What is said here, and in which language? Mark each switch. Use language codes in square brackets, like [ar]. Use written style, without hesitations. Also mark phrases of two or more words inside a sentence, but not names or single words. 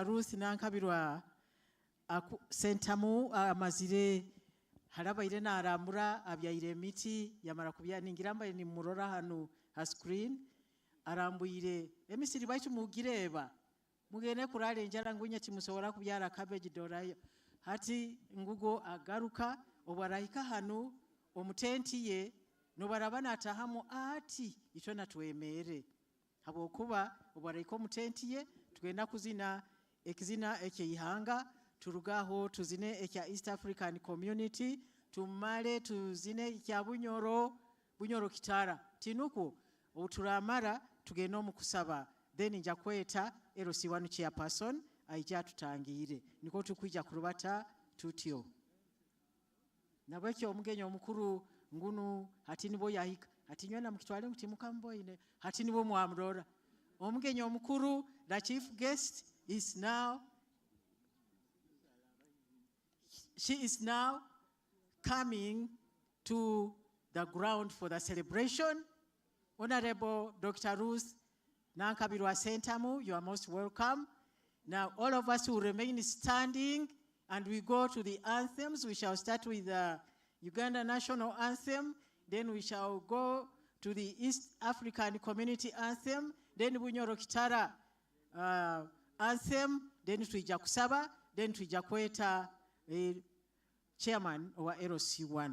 [nyo] Ruth Nankabirwa sentamu amazire harabaire narambura abyaire emiti yamara kubyaningira mbaye ni murora hano ha screen arambuire emisiri baitu mugireba mugene kurale njara ngunya timusobora kubyara cabbage dorayo hati ngugo agaruka obarayika hano omutenti ye no barabana atahamu ati ico natwemere habo kuba obarayika omutenti ye tugenda kuzina ekizina ekihanga turugaho tuzine ekya East African Community tumale tuzine ekya bunyoro kitara tinuku otulamara tugenda omukusaba then nja kweta LC1 chairperson aija tutangire niko tukwija kurubata tutyo nabwekyo omugenyi omukuru ngunu hati nibo yahika hati nywena mukitwale mutimuka mboine hati nibo mwamrora omugenyi omukuru [en] the chief guest is now she is now coming to the ground for the celebration. Honorable Dr. Ruth Nankabirwa Sentamu, you are most welcome. Now all of us will remain standing and we go to the anthems. We shall start with the Uganda National Anthem, then we shall go to the East African Community Anthem, then Bunyoro Kitara Anthem, then [nyo] tuija kusaba, [en] then [nyo] tuija kweta chairman wa LC1.